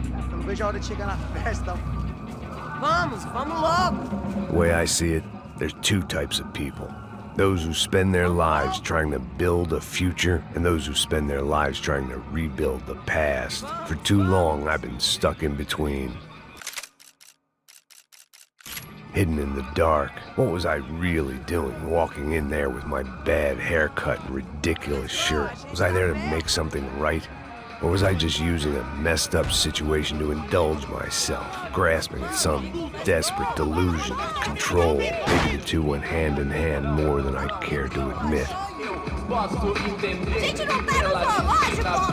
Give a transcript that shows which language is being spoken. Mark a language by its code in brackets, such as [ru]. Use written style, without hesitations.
[pt] Não vejo a hora de chegar na festa. Vamos logo. [en] The way I see it, there's two types of people. Those who spend their lives trying to build a future, and those who spend their lives trying to rebuild the past. For too long, I've been stuck in between. Hidden in the dark. What was I really doing walking in there with my bad haircut and ridiculous shirt? Was I there to make something right? Or was I just using a messed up situation to indulge myself, grasping at some desperate delusion of control? Maybe the two went hand in hand more than I cared to admit. [pt] Gente, não tá no zoológico!